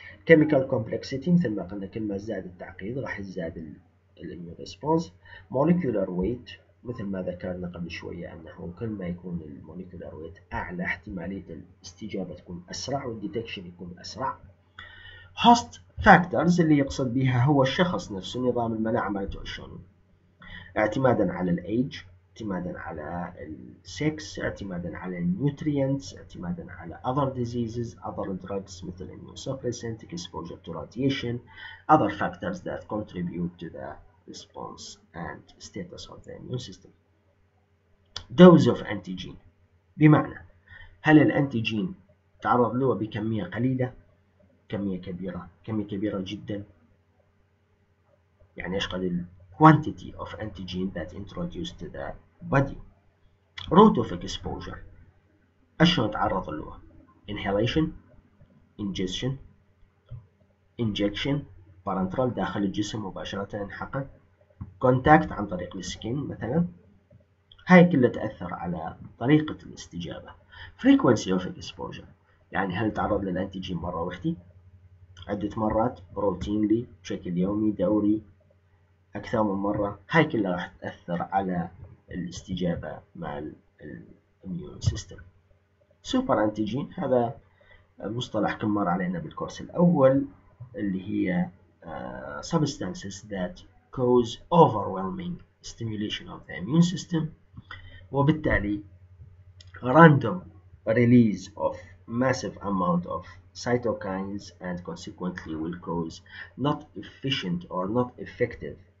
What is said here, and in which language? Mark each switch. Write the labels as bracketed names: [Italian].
[Arabic] chemical complexity مثل ما قلنا كل ما زاد التعقيد راح يزداد الإميون ريسبونس. molecular weight مثل ما ذكرنا قبل شوية أنه كل ما يكون الموليكولار ويت أعلى احتمالية الاستجابة تكون أسرع والديتكشن يكون أسرع. host factors اللي يقصد بها هو الشخص نفسه، نظام المناعة مالته شلون، اعتمادا على الأيج، اعتمادا على السكس، اعتمادا على النيوترينتس، اعتمادا على [English] other diseases, other drugs مثل immunosuppressant, exposure to radiation, other factors that contribute to the response and status of the immune system. [Arabic] Dose of antigen، بمعنى هل الأنتيجين تعرض له بكمية قليلة، كمية كبيرة، كمية كبيرة جدا، يعني ايش قد [English] quantity of antigen that introduced to the body. [Arabic] route of exposure، اشلون تعرض له، inhalation، ingestion، injection parenteral داخل الجسم مباشرة ينحقن، contact عن طريق السكين مثلا. هاي كلها تأثر على طريقة الاستجابة. frequency of exposure، يعني هل تعرض للأنتيجين مرة واحدة، عدة مرات، routinely بشكل يومي دوري، أكثر من مرة. هاي كلها راح تأثر على الاستجابة مع الإميون سيستم. سوبر أنتيجين هذا مصطلح كم مر علينا بالكورس الأول، اللي هي [English] substances that cause overwhelming stimulation of the immune system، وبالتالي random release of massive amount of cytokines and consequently will cause not efficient or not effective